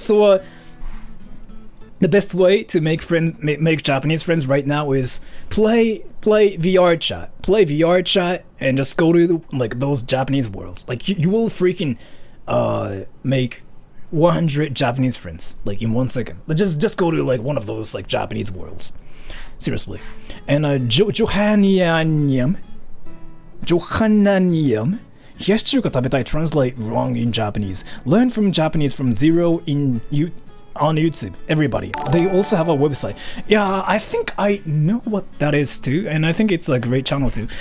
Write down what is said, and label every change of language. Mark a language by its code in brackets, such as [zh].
[en] So the best way to make Japanese friends right now is play VR chat. Play VR chat and just go to like those Japanese worlds. Like you will freaking make 100 Japanese friends like in 1 second. But just go to like one of those like Japanese worlds. Seriously. And Johannanium. [ja] 冷やし中華食べたい [en] translate wrong in Japanese. Learn from Japanese from zero on YouTube. Everybody. They also have a website. Yeah, I think I know what that is too, and I think it's a great channel too.